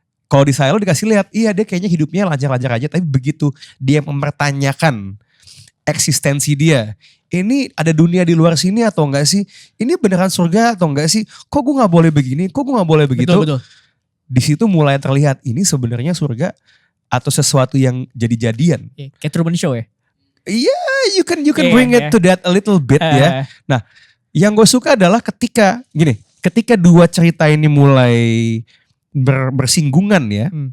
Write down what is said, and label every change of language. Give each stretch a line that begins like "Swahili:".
Indonesian: Kalau di Silo dikasih lihat, iya dia kayaknya hidupnya lancar-lancar aja, tapi begitu dia mempertanyakan eksistensi dia, ini ada dunia di luar sini atau enggak sih? Ini beneran surga atau enggak sih? Kok gue nggak boleh begini? Kok gue nggak boleh begitu? Betul. Di situ mulai terlihat ini sebenarnya surga atau sesuatu yang jadi-jadian. Kayak Truman Show ya.
English: Iya, you can bring it to that a little bit ya.
Indonesian: Nah, yang gue suka adalah ketika dua cerita ini mulai bersinggungan ya.